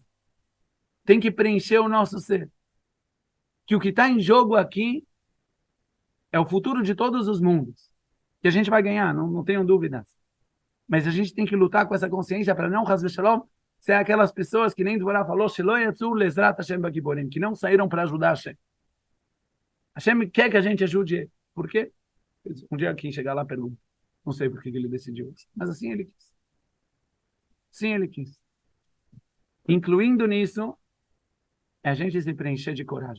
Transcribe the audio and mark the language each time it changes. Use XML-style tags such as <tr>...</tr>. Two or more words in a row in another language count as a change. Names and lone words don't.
<pt>Tem que preencher o nosso ser. Que o que está em jogo aqui é o futuro de todos os mundos. Que a gente vai ganhar, não tenham dúvidas. Mas a gente tem que lutar com essa consciência para não,</pt> <he>חס ושלום,</he> <pt>Você é aquelas pessoas que nem Dvorá falou,</pt> <he>"שלא יצאו לעזרת השם בגיבורים",</he> <pt>que não saíram para ajudar Hashem. Hashem quer que a gente ajude ele. Por quê? Um dia quem chegar lá pergunta. Não sei por que ele decidiu isso, mas assim ele quis. Sim, ele quis. Incluindo nisso, é a gente se preencher de coragem.</pt>